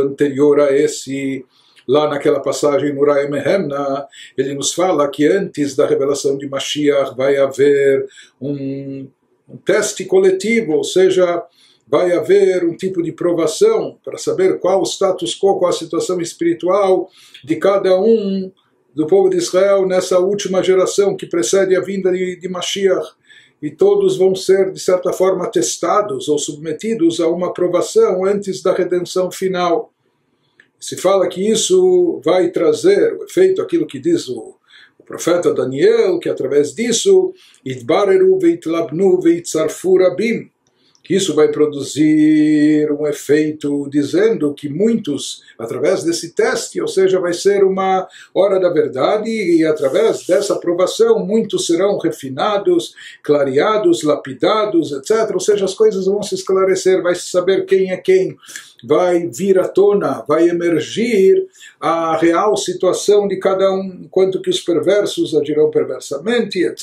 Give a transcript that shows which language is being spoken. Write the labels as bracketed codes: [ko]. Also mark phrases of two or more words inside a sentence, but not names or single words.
[pt] anterior a esse, lá naquela passagem no Uraya Mehem, ele nos fala que antes da revelação de Mashiach vai haver um teste coletivo, ou seja, vai haver um tipo de provação para saber qual o [la] status quo, [pt] qual a situação espiritual de cada um do povo de Israel nessa última geração que precede a vinda de Mashiach. E todos vão ser, de certa forma, testados ou submetidos a uma provação antes da redenção final. Se fala que isso vai trazer o efeito, aquilo que diz o profeta Daniel, que através disso, [he] Idbareru veitlabnu veitzarfu rabim, [pt] que isso vai produzir um efeito dizendo que muitos, através desse teste, ou seja, vai ser uma hora da verdade, e através dessa aprovação, muitos serão refinados, clareados, lapidados, etc. Ou seja, as coisas vão se esclarecer, vai se saber quem é quem, vai vir à tona, vai emergir a real situação de cada um, enquanto que os perversos agirão perversamente, etc.